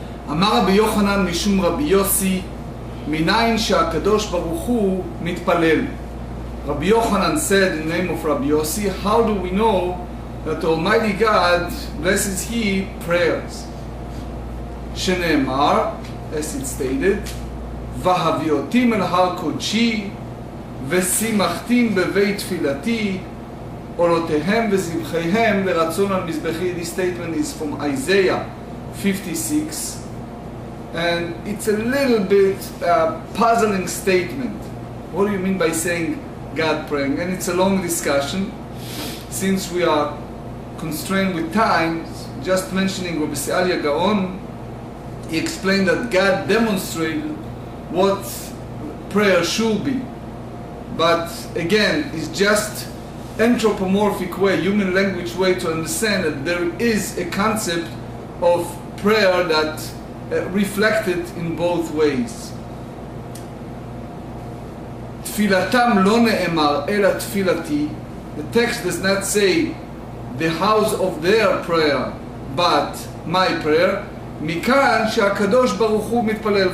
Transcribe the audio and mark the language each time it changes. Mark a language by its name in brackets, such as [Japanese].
[Hebrew] אמר רבי יוחנן משום רבי יוסי, מניין שהקדוש ברוך הוא מתפלל. [English] Rabbi Yochanan said in the name of Rabbi Yossi, how do we know that Almighty God, blesses He, prayers? [Hebrew] שנאמר, [English] as it stated, [Hebrew] והביאותים אל הר קודשי, ושימחתים בבית תפילתי, עולותיהם וזבחיהם לרצון על מזבחי. [English] This statement is from Isaiah 56, and it's a little bit puzzling statement. What do you mean by saying God praying? And it's a long discussion. Since we are constrained with time, just mentioning Rabbi Sealia Gaon, he explained that God demonstrated what prayer should be. But again, it's just anthropomorphic way, human language way to understand that there is a concept of prayer that reflected in both ways. [Hebrew] תפילתם לא נאמר אלא תפילתי. [English] The text does not say the house of their prayer, but my prayer. [Hebrew] מכאן שהקדוש ברוך הוא מתפלל.